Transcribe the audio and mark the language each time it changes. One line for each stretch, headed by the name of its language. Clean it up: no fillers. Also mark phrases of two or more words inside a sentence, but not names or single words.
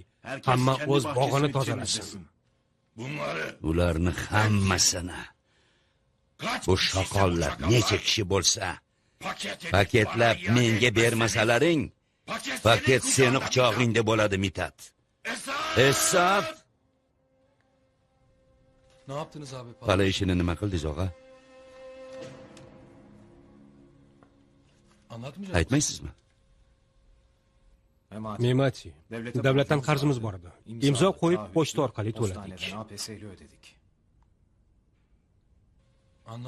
Uzbek: Hamma o'z bog'ini tozalasin. Ularni hammasini bu shoqollar necha kishi bo'lsa, paketlab menga bermasalaring, paket seni quchog'ingda bo'ladi, Mitat. Esab,
Turkish: Ne yaptınız abi?
Uzbek: pala ishini nima qildingiz, og'a?
Turkish: Anlatmayacak
Uzbek: Aytmaysizmi? Memati, davlatdan qarzimiz bor edi. Imzo qo'yib pochta orqali to'ladik.
Turkish: APS'li ödedik. Anlamadım.